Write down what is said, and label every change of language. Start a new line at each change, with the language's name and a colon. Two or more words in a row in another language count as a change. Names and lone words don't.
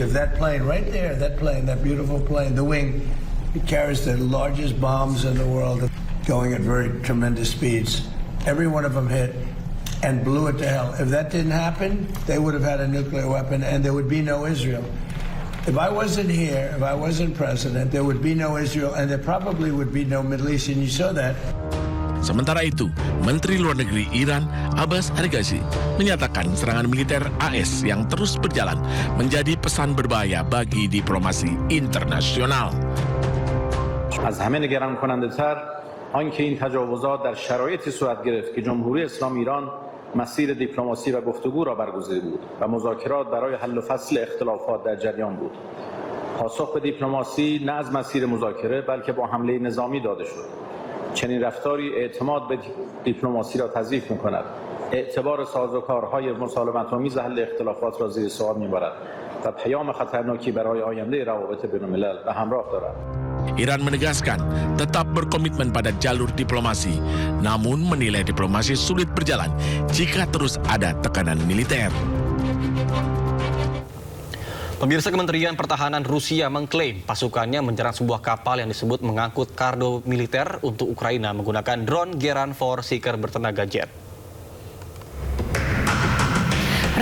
English: If that plane right there, that beautiful plane, the wing, it carries the largest bombs in the world, going at very tremendous speeds. Every one of them hit and blew it to hell. If that didn't happen, they would have had a nuclear weapon, and there would be no Israel. If I wasn't here, if I wasn't president, there would be no Israel and there probably would be no Middle East, and you saw that.
Indonesian: Sementara itu, Menteri Luar Negeri Iran, Abbas Araghchi, menyatakan serangan militer AS yang terus berjalan menjadi pesan berbahaya bagi diplomasi internasional.
Persian: از همه نگران کننده تر آنکه این تجاوزات در شرایطی صورت گرفت که جمهوری اسلامی ایران مسیر دیپلماسی و گفتگو را برگزیده بود و مذاکرات برای حل و فصل اختلافات در جریان بود. پاسخ به دیپلماسی نه از مسیر مذاکره بلکه با حمله نظامی داده شد. چنین رفتاری اعتماد به دیپلماسی را تضعیف می‌کند. اعتبار سازوکارهای مسالمت‌آمیز حل اختلافات را زیر سوال می‌برد و پیام خطرناکی برای آینده روابط بین‌الملل به همراه دارد.
Indonesian: Iran menegaskan tetap berkomitmen pada jalur diplomasi, namun menilai diplomasi sulit berjalan jika terus ada tekanan militer. Pemirsa, Kementerian Pertahanan Rusia mengklaim pasukannya menyerang sebuah kapal yang disebut mengangkut kargo militer untuk Ukraina menggunakan drone Geran 4 Seeker bertenaga jet.